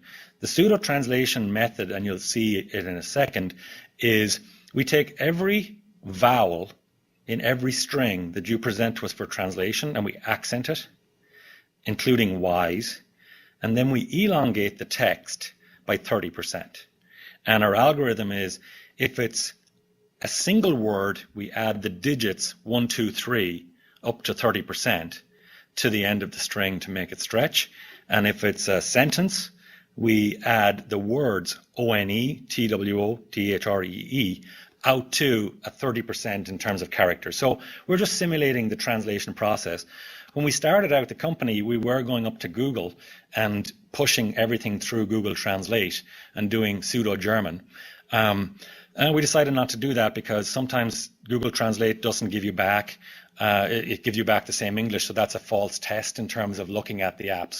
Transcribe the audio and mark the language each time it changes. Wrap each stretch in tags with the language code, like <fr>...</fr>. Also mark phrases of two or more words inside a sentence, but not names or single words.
<en>The pseudo translation method, and you'll see it in a second, is we take every vowel in every string that you present to us for translation and we accent it, including Y's, and then we elongate the text by 30%. And our algorithm is, if it's a single word, we add the digits 1, 2, 3 up to 30% to the end of the string to make it stretch. And if it's a sentence, we add the words O-N-E, T-W-O, T-H-R-E-E out to a 30% in terms of characters. So we're just simulating the translation process. When we started out the company, we were going up to Google and pushing everything through Google Translate and doing pseudo-German. And we decided not to do that because sometimes Google Translate doesn't give you back, it gives you back the same English, so that's a false test in terms of looking at the app.</en>